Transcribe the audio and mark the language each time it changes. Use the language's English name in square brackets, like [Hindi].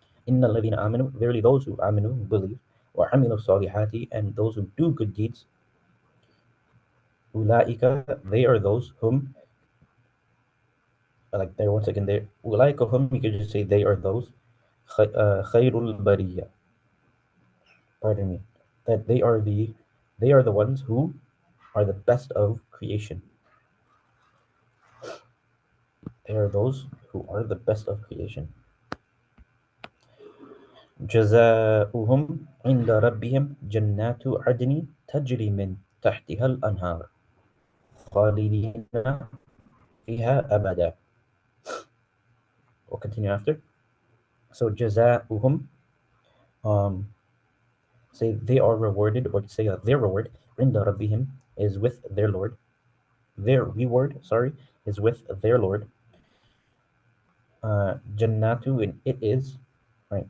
[Arabic] Inna ladhina amanu, [English] verily those who amanu, who believe, [Arabic] wa amilu salihati, [English] and those who do good deeds, ulaika, they are those whom, like there once again, there, ulaika hum, you could just say they are those, [Arabic] khairul bariya, [English] pardon me, that they are the ones who are the best of creation. They are those who are the best of creation. [Arabic] جزاؤهم عند ربهم جنات عدن تجري من تحتها الأنهار خالدين فيها أبدا. [English] We'll continue after. So جزاؤهم, say they are rewarded, or say their reward [Arabic] عند ربهم [English] is with their Lord. Their reward, sorry, is with their Lord. Jannatu, and it is, right?